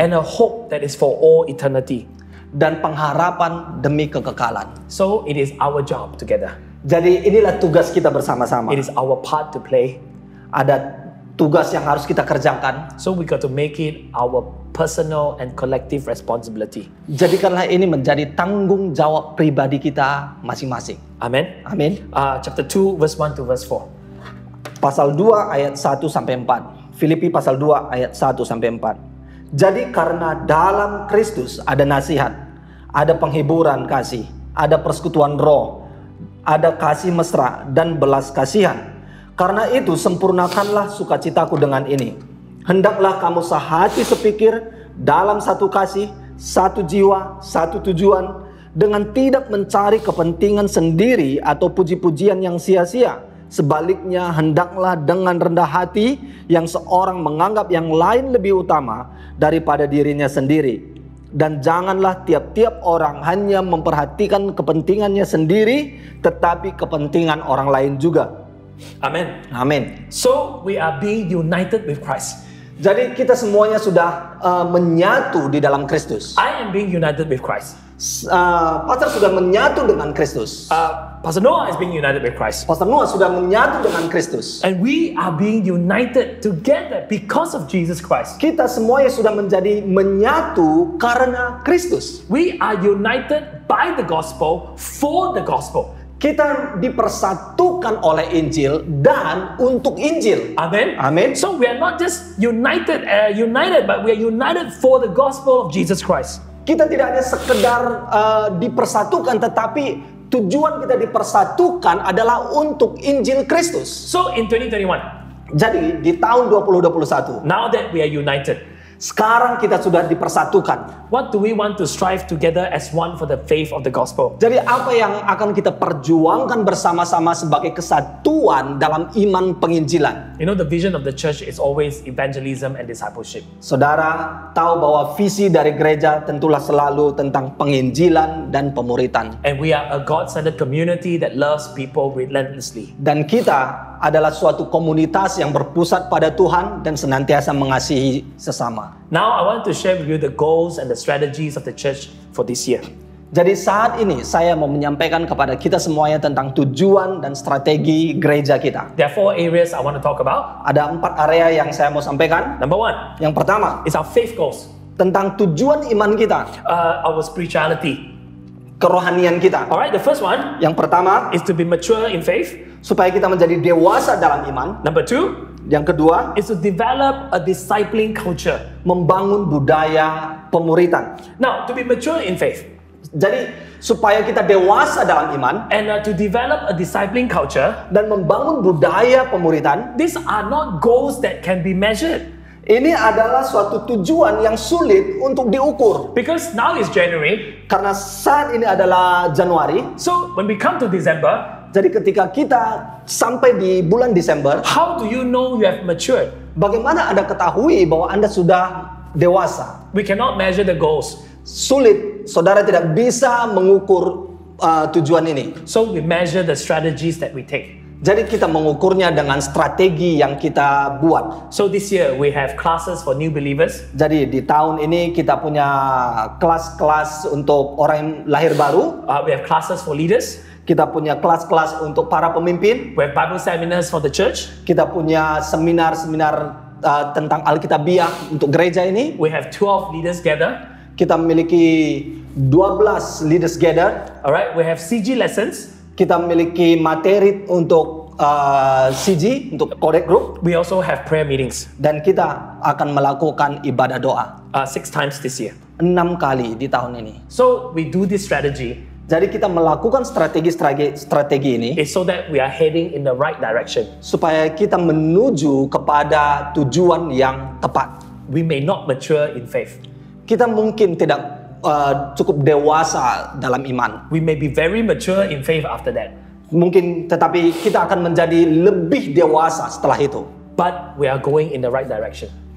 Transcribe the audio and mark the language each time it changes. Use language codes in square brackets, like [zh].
[en] And a hope that is for all eternity. [id] Dan pengharapan demi kekekalan. [en] So it is our job together. [id] Jadi inilah tugas kita bersama-sama. [en] It is our part to play. [id] Ada tugas yang harus kita kerjakan. [en] So we got to make it our personal and collective responsibility. [id] Jadikanlah ini menjadi tanggung jawab pribadi kita masing-masing. [en] Amen. [id] Amin. [en] Chapter 2 verse 1 to verse 4. [id] Pasal 2 ayat 1 sampai 4. Filipi pasal 2 ayat 1 sampai 4. Jadi karena dalam Kristus ada nasihat, ada penghiburan kasih, ada persekutuan roh, ada kasih mesra dan belas kasihan. Karena itu sempurnakanlah sukacitaku dengan ini. Hendaklah kamu sehati sepikir dalam satu kasih, satu jiwa, satu tujuan, dengan tidak mencari kepentingan sendiri atau puji-pujian yang sia-sia. Sebaliknya hendaklah dengan rendah hati yang seorang menganggap yang lain lebih utama daripada dirinya sendiri. Dan janganlah tiap-tiap orang hanya memperhatikan kepentingannya sendiri, tetapi kepentingan orang lain juga. [en] Amen. [id] Amin. [en] So we are being united with Christ. [id] Jadi kita semuanya sudah menyatu di dalam Kristus. [en] I am being united with Christ. [id] Pastor sudah menyatu dengan Kristus. [en] Pastor Noah is being united with Christ. [id] Pastor Noah sudah menyatu dengan Kristus. [en] And we are being united together because of Jesus Christ. [id] Kita semuanya sudah menjadi menyatu karena Kristus. [en] We are united by the gospel for the gospel. [id] Kita dipersatukan oleh Injil dan untuk Injil. [en] Amen. [id] Amin. [en] So we are not just united, but we are united for the gospel of Jesus Christ. [id] Kita tidak hanya sekedar dipersatukan, tetapi tujuan kita dipersatukan adalah untuk Injil Kristus. [en] So in 2021, [id] Jadi di tahun 2021, [en] now that we are united, [id] sekarang kita sudah dipersatukan. [en] what do we want to strive together as one for the faith of the gospel? [id] Jadi apa yang akan kita perjuangkan bersama-sama sebagai kesatuan dalam iman penginjilan? [en] You know, the vision of the church is always evangelism and discipleship. [id] Saudara tahu bahwa visi dari gereja tentulah selalu tentang penginjilan dan pemuritan. [en] And we are a God-centered community that loves people relentlessly. [id] Dan kita adalah suatu komunitas yang berpusat pada Tuhan dan senantiasa mengasihi sesama. [en] Now I want to share with you the goals and the strategies of the church for this year. [id] Jadi saat ini saya mau menyampaikan kepada kita semuanya tentang tujuan dan strategi gereja kita. [en] There are 4 areas I want to talk about. [id] Ada 4 area yang saya mau sampaikan. [en] Number 1 [id] Yang pertama, [en] is our faith goals, [id] tentang tujuan iman kita, [en] our spirituality. [id] kerohanian kita. [en] All right, the first one [id] Yang pertama, [en] is to be mature in faith. [id] supaya kita menjadi dewasa dalam iman. [en] Number 2 [id] Yang kedua, [en] is to develop a discipling culture. [id] membangun budaya pemuritan. [en] Now, to be mature in faith [id] Jadi supaya kita dewasa dalam iman [en] and to develop a discipling culture, [id] dan membangun budaya pemuritan, [en] these are not goals that can be measured. [id] ini adalah suatu tujuan yang sulit untuk diukur. [en] Because now is January, [id] Karena saat ini adalah Januari, [en] so when we come to December, [id] jadi ketika kita sampai di bulan Desember, [en] how do you know you have matured? [id] bagaimana Anda ketahui bahwa Anda sudah dewasa? [en] We cannot measure the goals. [id] Sulit, saudara tidak bisa mengukur tujuan ini. [en] So we measure the strategies that we take. [id] Jadi kita mengukurnya dengan strategi yang kita buat. [en] So this year we have classes for new believers. [id] Jadi di tahun ini kita punya kelas-kelas untuk orang yang lahir baru. [en] We have classes for leaders. [id] Kita punya kelas-kelas untuk para pemimpin. [en] We have Bible seminars for the church. [id] Kita punya seminar-seminar tentang Alkitabiah untuk gereja ini. [en] We have 12 leaders gather. [id] Kita memiliki 12 [en] leaders gather. Alright, we have CG lessons. [id] Kita memiliki materi untuk CG, untuk Connect Group. [en] We also have prayer meetings. [id] Dan kita akan melakukan ibadah doa [en] 6 times this year. [id] 6 kali di tahun ini. [en] So we do this strategy [id] Jadi kita melakukan strategi ini [en] is so that we are heading in the right direction. [id] supaya kita menuju kepada tujuan yang tepat. [en] We may not mature in faith. [id] Kita mungkin tidak cukup dewasa dalam iman. [en] We may be very mature in faith after that. [id] Mungkin tetapi kita akan menjadi lebih dewasa setelah itu. [en] But we are going in the right direction.